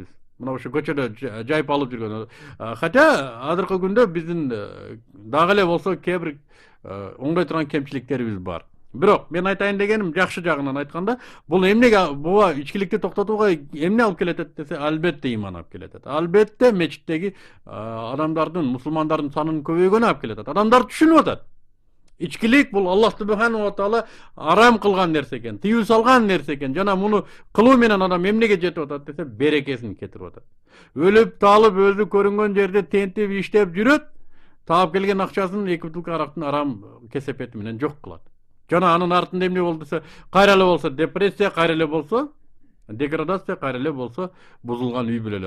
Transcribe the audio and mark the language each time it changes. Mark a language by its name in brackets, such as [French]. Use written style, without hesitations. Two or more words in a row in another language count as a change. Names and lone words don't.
[Kyrgyz] Мына ошо көчөдө жайып алып жүргөн. Хотя азыркы күндө биздин дагы эле болсо кээ бир оңдой турган кемчиликтерибиз бар. Бирок мен айтайын дегеним, жакшы жагынан айтканда, бул эмнеге буга ичкиликти токтотууга эмне алып келет десе, албетте иман алып келет. Албетте мечиттеги адамдардын, мусулмандардын санынын көбөйгөнү алып келет. Адамдар түшүнүп атат. Ичкилик бул Аллах [Arabic] سبحانه وتعالى [Kyrgyz] арам кылган нерсе экен, тыюу салган нерсе экен. Жана муну кылуу менен адам эмнеге жетип атат десе, берекесин кетирип атат. Өлүп талып өзү көрүнгөн жерде тентип иштеп жүрөт, таап келген акчасын 2 бутылка арактын арам кесепети менен жок кылат. Жана анын артында эмне болду десе, кайра эле болсо депрессия, кайра эле болсо деградация, кайра эле болсо бузулган үй бүлөлөр.